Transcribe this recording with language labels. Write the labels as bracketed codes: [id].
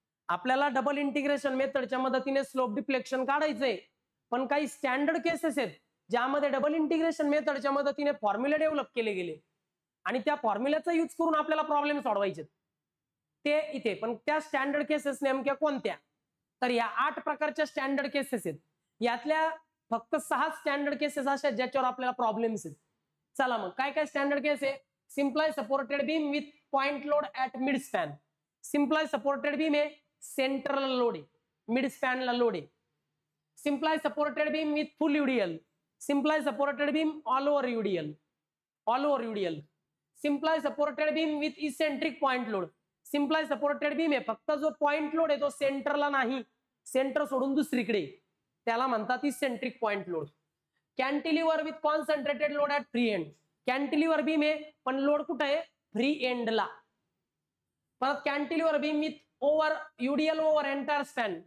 [mr] आपल्याला double integration मेथडच्या मदतीने स्लोप डिफ्लेक्शन काढायचंय, पण काही स्टँडर्ड केसेस आहेत ज्यामध्ये डबल इंटिग्रेशन मेथडच्या मदतीने फॉर्म्युले डेव्हलप केले गेले आणि त्या फॉर्म्युल्याचा यूज करून आपल्याला प्रॉब्लेम सोडवायचे ते इथे. पण त्या स्टँडर्ड केसेस नेमक्या कोणत्या, तर या 8 प्रकारच्या स्टँडर्ड केसेस आहेत. यातल्या फक्त 6 स्टँडर्ड केसेस अशा ज्याच्यावर आपल्याला प्रॉब्लेम्स आहेत. चला मग काय काय स्टँडर्ड केस आहे. [en] Simply supported beam with point load at mid span. [mr] सिम्प्लाय supported beam आहे, सेंट्रल लोड आहे, मिड स्पॅनला लोड आहे. [en] Simply supported beam with full UDL. Simply supported beam all over UDL, all over UDL. Simply supported beam with eccentric point load. [mr] सिम्प्लाय supported beam आहे, फक्त जो point load आहे तो सेंटरला नाही, सेंटर सोडून दुसरीकडे, त्याला म्हणतात eccentric point load. [en] Cantilever with concentrated load at free end. [mr] Cantilever beam आहे पण लोड कुठे आहे, फ्री एंडला. [en] परत cantilever beam with over UDL over entire span.